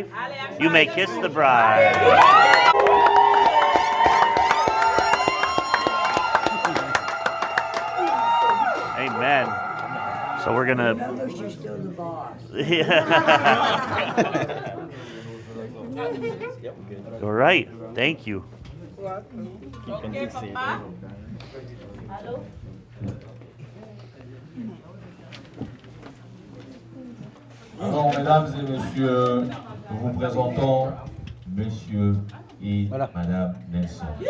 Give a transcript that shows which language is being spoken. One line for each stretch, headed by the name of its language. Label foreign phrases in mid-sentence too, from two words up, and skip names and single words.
English: You may kiss the bride. Amen. So we're gonna. All right. Thank you.
French: Alors, mesdames et messieurs, nous vous présentons monsieur et madame Nelson.